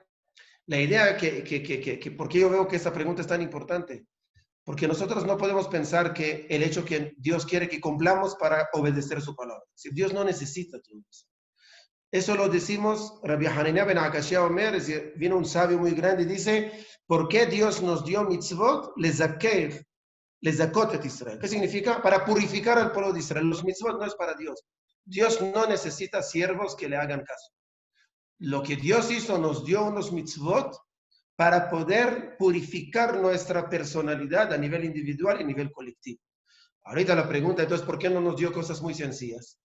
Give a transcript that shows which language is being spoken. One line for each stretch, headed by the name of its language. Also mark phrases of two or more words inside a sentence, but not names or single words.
Spanish: La idea que ¿por qué yo veo que esta pregunta es tan importante? Porque nosotros no podemos pensar que el hecho que Dios quiere que cumplamos para obedecer su palabra. Si Dios no necesita todo eso. Eso lo decimos, Rabbi Hanania ben Akashia Omer, vino un sabio muy grande y dice, ¿por qué Dios nos dio mitzvot?
Hebrew: לזכות את ישראל.
Spanish: ¿Qué significa? Para purificar al pueblo de Israel. Los mitzvot no es para Dios. Dios no necesita siervos que le hagan caso. Lo que Dios hizo, nos dio unos mitzvot para poder purificar nuestra personalidad a nivel individual y a nivel colectivo. Ahorita la pregunta, entonces, ¿por qué no nos dio cosas muy sencillas?